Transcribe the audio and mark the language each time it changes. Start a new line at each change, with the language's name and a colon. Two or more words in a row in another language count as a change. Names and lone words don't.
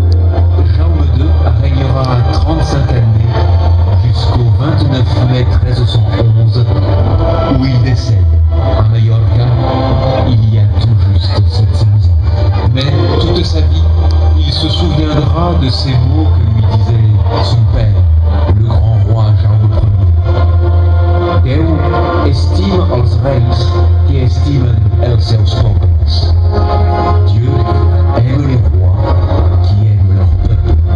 French: Jaume II régnera 35 années jusqu'au 29 mai 1311 où il décède à Majorca il y a tout juste 700 ans. Mais toute sa vie, il se souviendra de ces mots que lui disait son père, le grand roi Jaume Ier.
Catalan: Déu estime els reis qui estimen els seus pobles.
French: Dieu aime les rois qui aiment leur peuple.